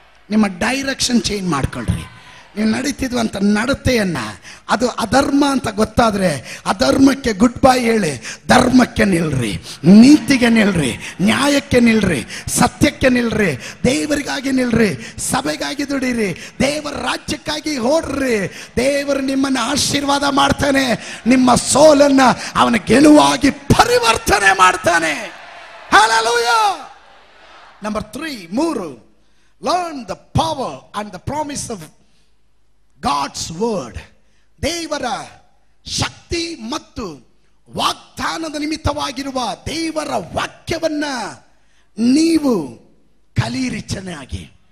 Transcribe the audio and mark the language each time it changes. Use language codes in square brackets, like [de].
[kn] ನಿಮ್ಮ direction change ಮಾಡ್ಕೊಳ್ರಿ. ನೀವು ನಡೀತಿದ್ವಂತ ನಡತೆಯನ್ನ, ಅದು ಅಧರ್ಮ ಅಂತ ಗೊತ್ತಾದ್ರೆ ಅಧರ್ಮಕ್ಕೆ ಗುಡ್ ಬೈ ಹೇಳಿ ಧರ್ಮಕ್ಕೆ ನಿಲ್ರಿ, ನೀತಿಗೆ ನಿಲ್ರಿ, ನ್ಯಾಯಕ್ಕೆ ನಿಲ್ರಿ, ಸತ್ಯಕ್ಕೆ ನಿಲ್ರಿ, ದೇವರಿಗಾಗಿ ನಿಲ್ರಿ, ಸಭೆಗಾಗಿ ದುಡಿರಿ, ದೇವರ ರಾಜ್ಯಕ್ಕಾಗಿ ಓಡ್ರಿ. ದೇವರು ನಿಮ್ಮನ್ನು ಆಶೀರ್ವಾದ ಮಾಡ್ತಾನೆ. ನಿಮ್ಮ ಸೋಲನ್ನ ಅವನ ಗೆಲುವಾಗಿ ಪರಿವರ್ತನೆ ಮಾಡ್ತಾನೆ. [en] Hallelujah. Number 3, learn the power and the promise of God's word. [kn] ದೇವರ ಶಕ್ತಿ ಮತ್ತು ವಾಗ್ದಾನದ ನಿಮಿತ್ತವಾಗಿರುವ ದೇವರ ವಾಕ್ಯವನ್ನ ನೀವು ಕಲೀರಿ ಚೆನ್ನಾಗಿ.